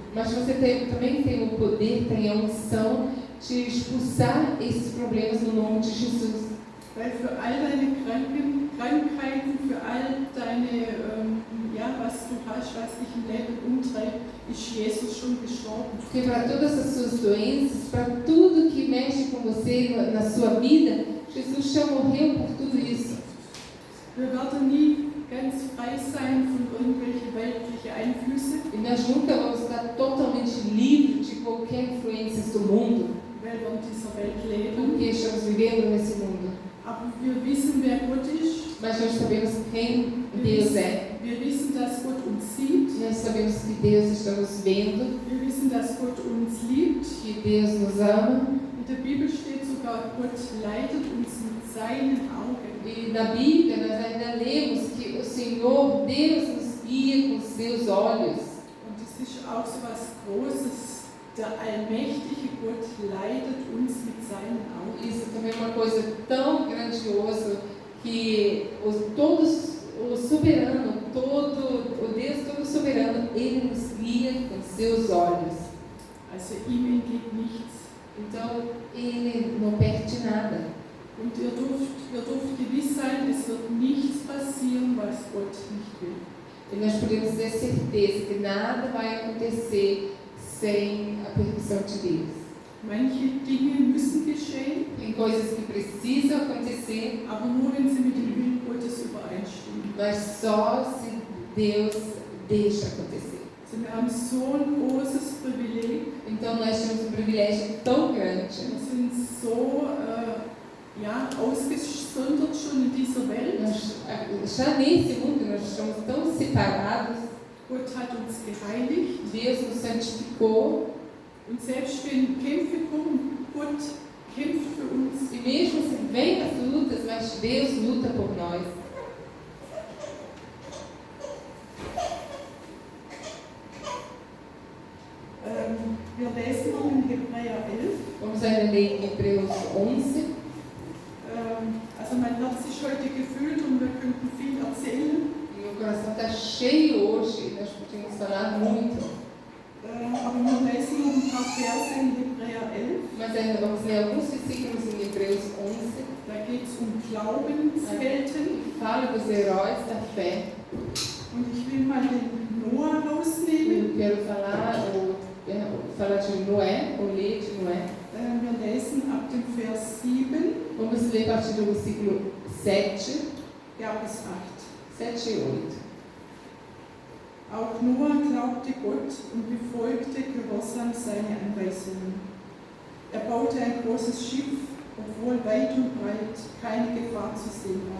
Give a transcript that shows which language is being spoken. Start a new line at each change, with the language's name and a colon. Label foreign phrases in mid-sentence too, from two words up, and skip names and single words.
Portuguese: Mas você também tem o poder, tem a unção de expulsar esses problemas no nome de Jesus.
German: Weil für all deine Krankheiten, für all deine, was du hast, was dich im Leben umtreibt, ist Jesus schon gestorben.
Portuguese: Porque para todas as suas doenças, para tudo que mexe com você na sua vida, Jesus já morreu por tudo isso.
German: Wir werden nie ganz frei sein von irgendwelchen weltlichen Einflüssen,
Portuguese: E nós nunca vamos estar totalmente livres de qualquer influência do mundo,
German: weil wir in dieser Welt leben.
Portuguese: porque estamos vivendo nesse mundo.
German: Aber wir wissen, wer Gott ist.
Portuguese: Mas nós sabemos quem Deus é.
German: Wir wissen, dass Gott uns sieht.
Portuguese: Nós sabemos que Deus está nos vendo,
German: Wir wissen, dass Gott uns liebt.
Portuguese: que Deus nos ama.
German: In der Bibel steht sogar, Gott leitet uns mit seinen Augen.
Portuguese: E na Bíblia nós ainda lemos que o Senhor, Deus, nos guia com seus olhos.
German: Und es ist auch so was Großes. Der allmächtige Gott leitet uns mit seinen Augen.
Portuguese: Isso também é uma coisa tão grandiosa que o soberano, o Deus todo soberano, Ele nos guia com seus olhos.
German: Also ihm entgeht nichts.
Portuguese: Então, Ele não perde nada.
German: Und ihr dürft gewiss sein, es wird nichts passieren, was Gott nicht will.
Portuguese: E nós podemos ter certeza que nada vai acontecer sem a permissão de Deus.
German: Manche Dinge müssen geschehen,
Portuguese: Tem coisas que precisam acontecer,
German: aber nur wenn sie mit dem Willen Gottes übereinstimmen.
Portuguese: mas só se Deus deixa acontecer.
German: Also wir haben so ein großes Privileg.
Portuguese: Então nós temos um privilégio tão grande.
German: Wir sind so ausgesondert schon in dieser Welt.
Portuguese: Já nesse mundo nós estamos tão separados.
German: Gott hat uns geheiligt.
Portuguese: Deus nos santificou.
German: Und selbst wenn Kämpfe kommen, Gott kämpft für uns.
Portuguese: E mesmo se vem as lutas, mas Deus luta por nós.
German: Wir lesen noch in Hebräer 11.
Portuguese: Vamos ainda ler em Hebreus 11.
German: Also mein Herz ist heute gefüllt und wir könnten viel erzählen.
Portuguese: E meu coração está cheio hoje, nós podemos falar muito.
German: Aber wir lesen noch ein paar Verse in Hebräer 11.
Portuguese: Mas ainda vamos ler alguns versículos em Hebreus 11.
German: Da geht es Glaubenshelden.
Portuguese: Que fala dos heróis da fé.
German: Und ich will mal den Noah rausnehmen.
Portuguese: Eu quero falar de Noé, ou ler de Noé.
German: Wir lesen ab dem Vers 7.
Portuguese: Vamos ler a partir do versículo 7,
German: Bis 8.
Portuguese: 7 e 8.
German: Auch Noah glaubte Gott und befolgte gehorsam seine Anweisungen. Er baute ein großes Schiff, obwohl weit und breit keine Gefahr zu sehen war.